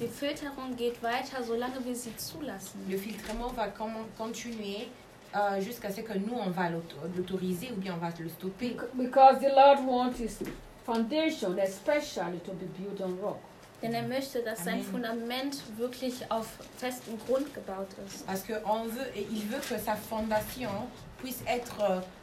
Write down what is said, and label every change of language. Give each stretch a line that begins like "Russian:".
German: Die Filterung geht weiter, solange wir sie zulassen.
French: Le filtrement va continuer jusqu'à ce que nous on va l'autoriser ou bien on va le stopper.
English: Because the Lord wants his foundation especially to be built on rock.
German: Denn er möchte, dass sein Fundament wirklich auf festem Grund gebaut ist.
French: Parce que il veut que sa fondation puisse être